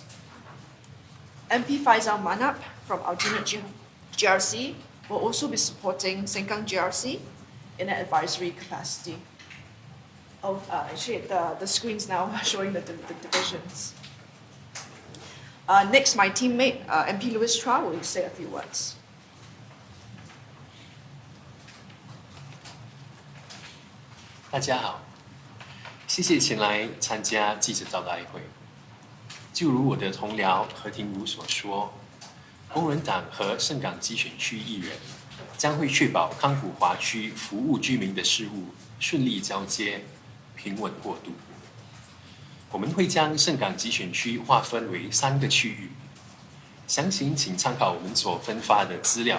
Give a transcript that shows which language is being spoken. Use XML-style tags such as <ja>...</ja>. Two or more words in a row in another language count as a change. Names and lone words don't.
<en>MP Faisal Manap from Aljunied GRC will also be supporting Sengkang GRC in an advisory capacity. Oh, actually, the screen's now showing the divisions. Next, my teammate, MP Louis Chua, will say a few words.</en> <zh>大家好，谢谢前来参加记者招待会。就如我的同僚何庭如所說，工人黨和盛港基選區議員將會確保康普華區服務居民的事務順利交接、平穩過渡。我們會將盛港基選區劃分為3個區域，詳情請參考我們所分發的資料。</zh>